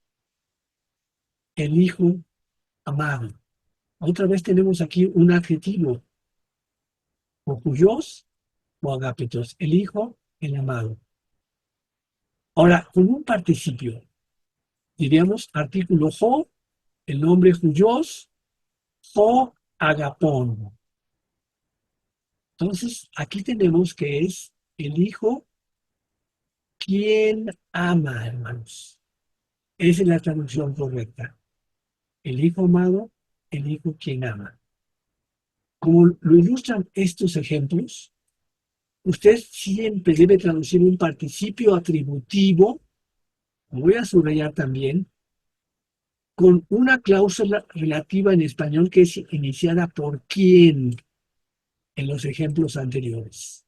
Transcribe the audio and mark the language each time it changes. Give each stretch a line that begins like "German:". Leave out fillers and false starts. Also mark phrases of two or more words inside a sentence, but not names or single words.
Spanish: El hijo amado. Otra vez tenemos aquí un adjetivo.
Greek: ὁ υἱὸς ὁ ἀγαπητός.
Spanish: El hijo, el amado. Ahora, con un participio, diríamos artículo jo, el nombre juyos,
Greek: ὁ ἀγαπῶν.
Spanish: Entonces, aquí tenemos que es el hijo quien ama, hermanos. Esa es la traducción correcta. El hijo amado, el hijo quien ama. Como lo ilustran estos ejemplos, usted siempre debe traducir un participio atributivo, lo voy a subrayar también, con una cláusula relativa en español que es iniciada por quién en los ejemplos anteriores.